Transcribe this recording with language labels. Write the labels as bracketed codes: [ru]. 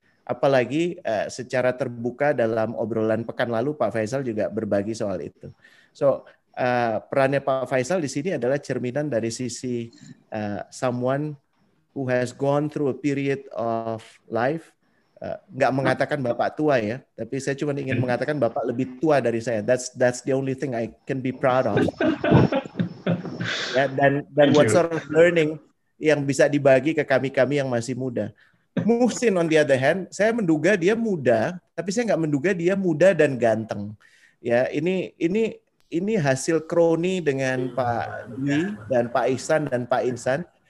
[id] Apalagi secara terbuka dalam obrolan pekan lalu Pak Faisal juga berbagi soal itu. So perannya Pak Faisal di sini adalah cerminan dari sisi [en] someone who has gone through a period of life. [id] Nggak mengatakan Bapak tua ya, tapi saya cuma ingin mengatakan Bapak lebih tua dari saya. [en] That's the only thing I can be proud of. [id] Ya, dan [en] what sort of learning [id] yang bisa dibagi ke kami yang masih muda. Muhsin [en] on the other hand, [id] saya menduga dia muda, tapi saya nggak menduga dia muda dan ganteng. Ya, ini hasil kroni dengan Pak Dwi dan Pak Ihsan dan Pak Insan.